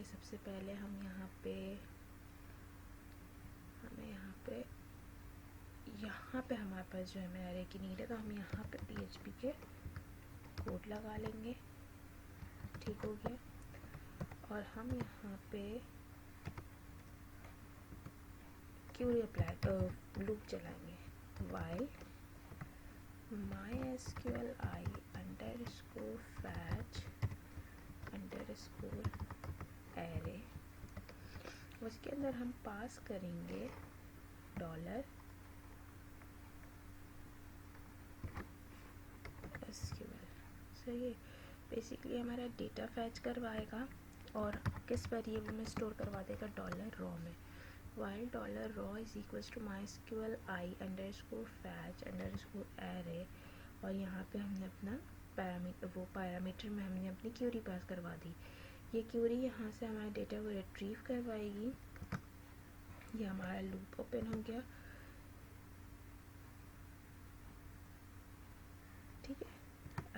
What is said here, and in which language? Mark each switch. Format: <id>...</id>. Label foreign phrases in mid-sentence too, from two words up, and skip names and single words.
<hi>सबसे पहले हम यहाँ पे हमारे पास जो है एरे की नीड है, तो हम यहाँ पे PHP के कोड लगा लेंगे। ठीक हो गया। और हम यहाँ पे</hi> <en>query apply loop</en> <hi>चलाएंगे,</hi> <en>while mysqli underscore fetch underscore array,</en> <hi>उसके अंदर हम पास करेंगे $SQL। सही है। बेसिकली हमारा</hi> <en>data fetch</en> <hi>करवाएगा और किस वेरिएबल में स्टोर करवा देगा, $raw में।</hi> <en>while $raw is equals to mysqli underscore fetch underscore array,</en> <hi>और यहाँ पे हमने अपना पैरामीटर में हमने अपनी क्यूरी पास करवा दी। ये क्यूरी यहाँ से हमारे डेटा को रिट्रीव करवाएगी। ये हमारा</hi> <en>loop open</en> <hi>हो गया। ठीक है।</hi>